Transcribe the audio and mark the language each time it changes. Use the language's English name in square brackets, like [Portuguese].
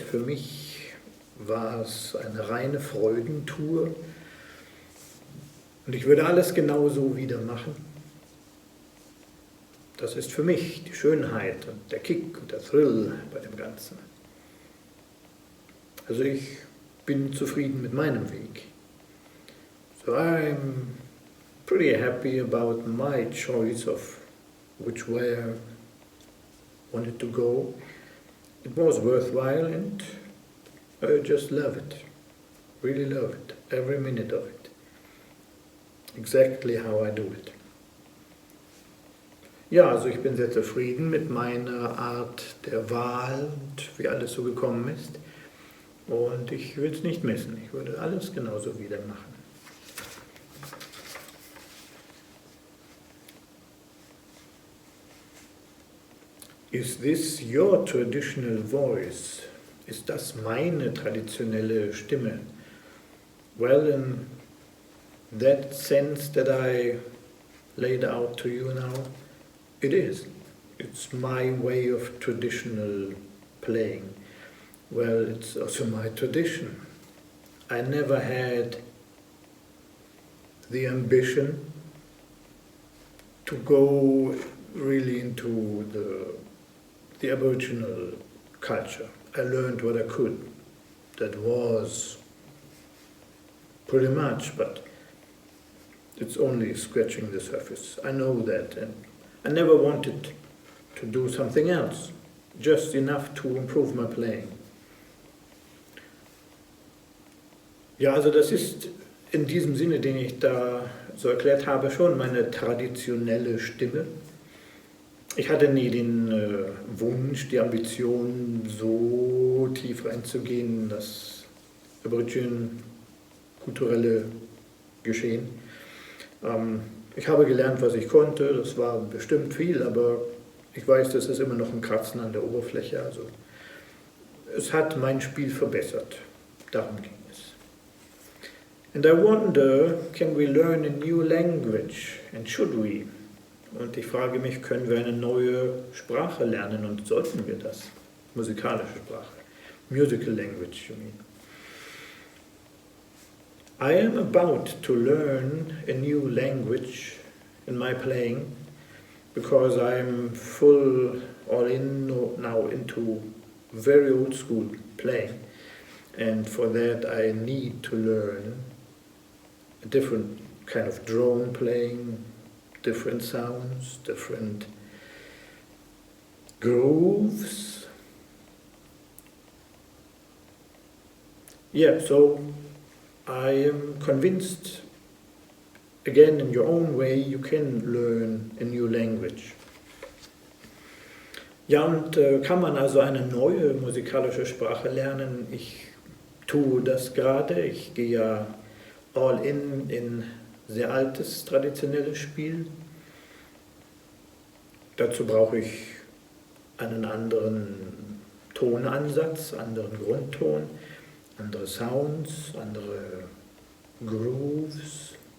[German] Für mich war es eine reine Freudentour und ich würde alles genauso wieder machen. Das ist für mich die Schönheit und der Kick und der Thrill bei dem Ganzen. Also ich bin zufrieden mit meinem Weg. [English] So I'm pretty happy about my choice of which way I wanted to go. It was worthwhile and I just love it. Really love it. Every minute of it. Exactly how I do it. [German] Ja, also ich bin sehr zufrieden mit meiner Art der Wahl und wie alles so gekommen ist. Und ich will es nicht missen. Ich würde alles genauso wieder machen. [English] Is this your traditional voice? [German] Ist das meine traditionelle Stimme? [English] Well, in that sense that I laid out to you now, it is. It's my way of traditional playing. Well, it's also my tradition. I never had the ambition to go really into the Aboriginal culture. I learned what I could. That was pretty much, but it's only scratching the surface. I know that, and I never wanted to do something else, just enough to improve my playing. [German] Ja, also das ist in diesem Sinne, den ich da so erklärt habe, schon meine traditionelle Stimme. Ich hatte nie den Wunsch, die Ambition, so tief reinzugehen in das Aborigine-kulturelle Geschehen. Ich habe gelernt, was ich konnte, das war bestimmt viel, aber ich weiß, das ist immer noch ein Kratzen an der Oberfläche. Also es hat mein Spiel verbessert, darum ging es. [English] And I wonder, can we learn a new language, and should we? [German] Und ich frage mich, können wir eine neue Sprache lernen und sollten wir das? Musikalische Sprache. [English] Musical language, you mean. I am about to learn a new language in my playing because I'm full all in now into very old school playing, and for that I need to learn a different kind of drone playing, different sounds, different grooves. Yeah, so I am convinced, again in your own way, you can learn a new language. [German] Ja, und kann man also eine neue musikalische Sprache lernen? Ich tue das gerade. Ich gehe ja all in sehr altes, traditionelles Spiel. Dazu brauche ich einen anderen Tonansatz, anderen Grundton, andere Sounds, andere Grooves.